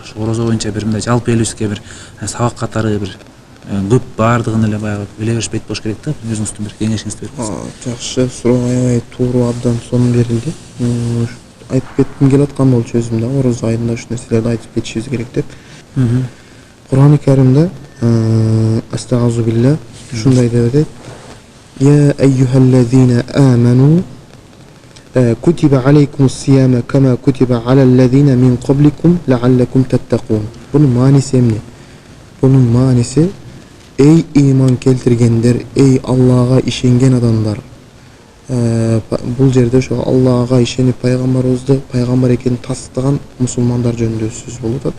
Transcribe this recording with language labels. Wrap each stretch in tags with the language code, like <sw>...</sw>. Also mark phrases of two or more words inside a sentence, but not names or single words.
<ky>Орозо боюнча бир мындай жалпы элибизге бир сабак катары бир көп баардыгын эле баягы биле беришпейт болуш керек да. Өзүңүздүн бир кеңешиңизди берип кетсеңиз. Жакшы суроо, аябай туура, абдан сонун берилди. Айтып кетким келип аткан болчу өзүм да, орозо айында ушул нерселерди айтып кетишибиз керек деп. Кур'ан-ы Каримде</ky> <ar>أستغفر بالله</ar> <ky>шундай деп атат:</ky> <ar>"يا أيها الذين آمنوا كتب عليكم الصيام كما كتب على الذين من قبلكم لعلكم تتقون."</ar> <ky>Бунун мааниси эмне? Бунун мааниси: эй ыйман келтиргендер, эй Аллага ишенген адамдар. Бул жерде ошо Аллага ишенип пайгамбарыбызды пайгамбар экенин тастыган мусулмандар жөнүндө сөз болуп атат.</ky>